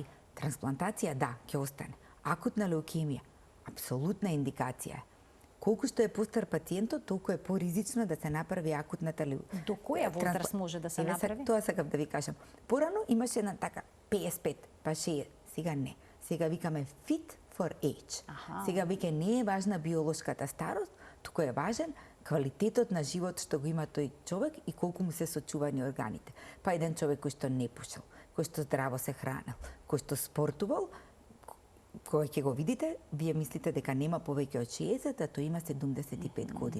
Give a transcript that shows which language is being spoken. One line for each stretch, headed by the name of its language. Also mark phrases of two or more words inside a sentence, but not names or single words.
Macedonian: Трансплантација, да, ќе остане. Акутна леукемија, апсолутна индикација е. Колку што е постар пациентот, толку е поризично да се направи акутната леукемија. До која возраст може да се направи? Тоа сакав да ви кажам. Порано имаше една така 55, па 60, сега не. Сега викаме
English: fit for age.
Macedonian: Сега веќе не е важна биолошката старост, туку е важен квалитетот на живот што го има тој човек и колку му се сочувани органите. Па еден човек кој што не пушил, кој што здраво се хранел, кој што спортувал, кој ќе го видите, вие мислите дека нема повеќе од 60, а тој има 75 години.